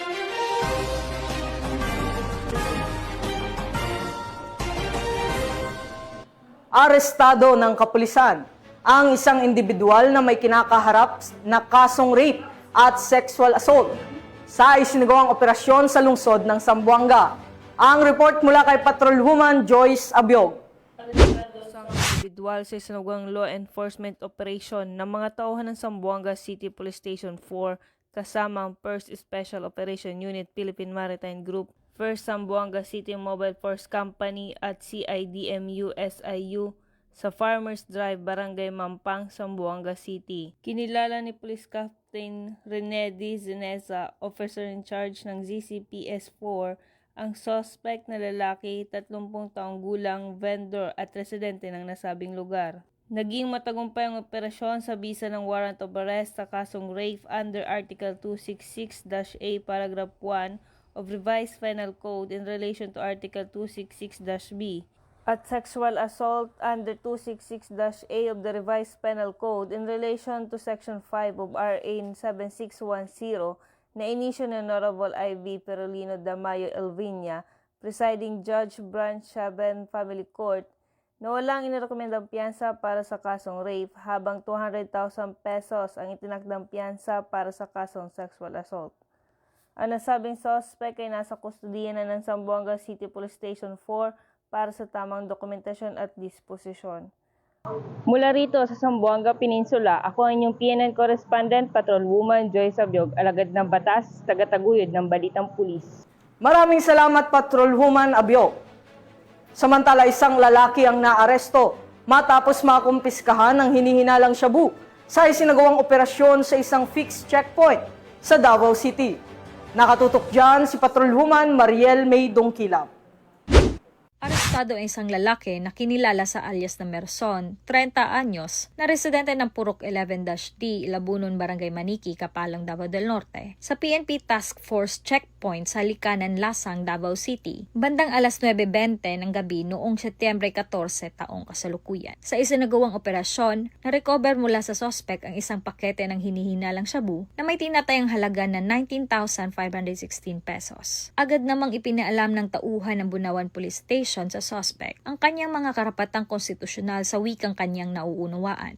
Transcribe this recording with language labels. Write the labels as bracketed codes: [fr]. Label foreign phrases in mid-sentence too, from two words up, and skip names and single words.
[tl] Arestado ng kapulisan ang isang individual na may kinakaharap na kasong rape at [en] sexual assault [tl] sa isinagawang operasyon sa lungsod ng Zamboanga. Ang report mula kay Patrolwoman Joyce Abiog. Individual sa isinagawang [en] law enforcement operation [tl] ng mga tauhan ng Zamboanga City Police Station 4 kasama ang 1st Special Operation Unit Philippine Maritime Group, 1st Zamboanga City Mobile Force Company at CIDMU SIU sa Farmers Drive, Barangay Mampang, Zamboanga City. Kinilala ni Police Captain Rene D. Zinesa, [en] officer in charge [tl] ng ZCPS-4, ang suspect na lalaki, 30 taong gulang, vendor at residente ng nasabing lugar. Naging matagumpay ang operasyon sa bisa ng [en] warrant of arrest [tl] sa kasong rape [en] under Article 266-A Paragraph 1 of Revised Penal Code in relation to Article 266-B [tl] at [en] sexual assault under 266-A of the Revised Penal Code in relation to Section 5 of RA 7610 [tl] na inisyo ng Honorable I.V. Perolino Damayo Elvinia, Presiding Judge Branch 7 Family Court, na walang inirekomendang piyansa para sa kasong rape habang 200,000 pesos ang itinakdang piyansa para sa kasong [en] sexual assault. [tl] Ang nasabing suspect ay nasa kustudiya na ng Zamboanga City Police Station 4 para sa tamang dokumentasyon at disposisyon. Mula rito sa Zamboanga Peninsula, ako ang inyong PNN Correspondent, Patrolwoman Joyce Abiog, alagad ng batas, tagataguyod ng Balitang Pulis. Maraming salamat, Patrolwoman Abiog. Samantala, isang lalaki ang naaresto matapos makumpiskahan ng hinihinalang shabu sa isinagawang operasyon sa isang [en] fixed checkpoint [tl] sa Davao City. Nakatutok dyan si Patrolwoman Mariel May Dongkilap. Arestado ang isang lalaki na kinilala sa alias na Merson, 30 anyos, na residente ng Purok 11-D, Labunon, Barangay Maniki, Kapalang, Davao del Norte, sa PNP Task Force Checkpoint sa Likanan, Lasang, Davao City, bandang alas 9:20 ng gabi noong Setyembre 14 taong kasalukuyan. Sa isinagawang operasyon, na-recover mula sa suspect ang isang pakete ng hinihinalang shabu na may tinatayang halaga na 19,516 pesos. Agad namang ipinaalam ng tauhan ng Bunawan Police Station sa suspect ang kanyang mga karapatang konstitusyonal sa wikang kanyang nauunawaan.